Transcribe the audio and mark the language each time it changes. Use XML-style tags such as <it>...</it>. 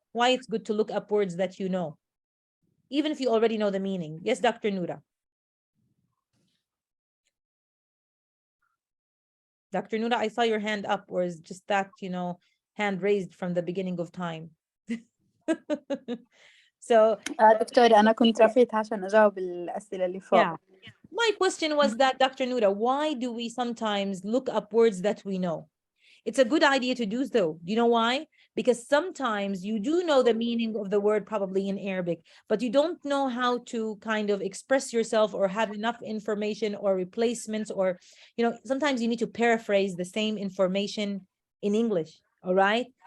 <en>Why it's good to look up words that you know, even if you already know the meaning. Yes, Dr. Noura. Dr. Noura, I saw your hand up, or is just that, hand raised from the beginning of time? So</en> <ar>دكتورة أنا كنت رفيتها عشان أجاوب الأسئلة اللي فوق.</ar> <en>yeah, my question was that, Dr. Noura, why do we sometimes look up words that we know? It's a good idea to do so. Do you know why? Because sometimes you do know the meaning of the word probably in Arabic, but you don't know how to kind of express yourself or have enough information or replacements, or, sometimes you need to paraphrase the same information in English. All right.</en>